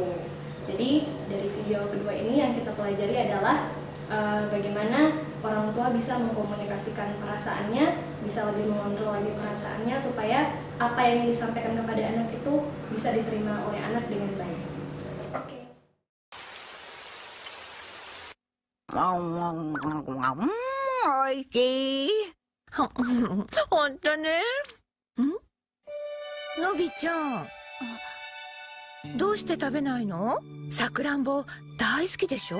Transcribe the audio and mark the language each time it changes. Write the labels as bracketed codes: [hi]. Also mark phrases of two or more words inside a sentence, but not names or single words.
[id] Jadi dari video kedua ini yang kita pelajari adalah bagaimana orang tua bisa mengkomunikasikan perasaannya, bisa lebih mengontrol lagi perasaannya supaya apa yang disampaikan kepada anak itu bisa diterima oleh anak dengan baik. Oke. [ja] Oishi. 本当ね。のびちゃん、どうして食べないの？さくらんぼ大好きでしょ？